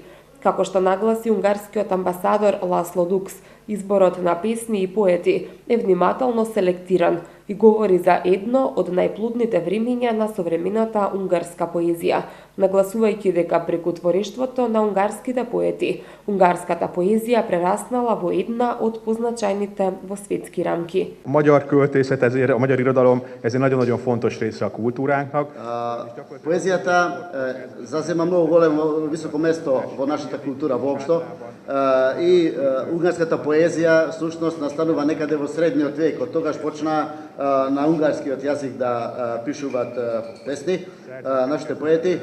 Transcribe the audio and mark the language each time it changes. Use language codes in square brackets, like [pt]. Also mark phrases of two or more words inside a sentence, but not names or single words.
[mk] Како што нагласи унгарскиот амбасадор Ласло Дукс, изборот на песни и поети е внимателно селектиран и говори за едно од најплодните времења на современата унгарска поезија, нагласувајќи дека преку творештвото на унгарските поети, унгарската поезија прераснала во една од позначајните во светски рамки. [hu] A magyar költészet, ezért a magyar irodalom, ez egy nagyon-nagyon fontos része a kultúránknak. [mk] Поезијата зазема многу големо високо место во нашата култура воопшто и унгарската поезија всушност настанува некаде во средниот век, од тогаш почна на унгарскиот јазик да пишуваат песни нашите поети.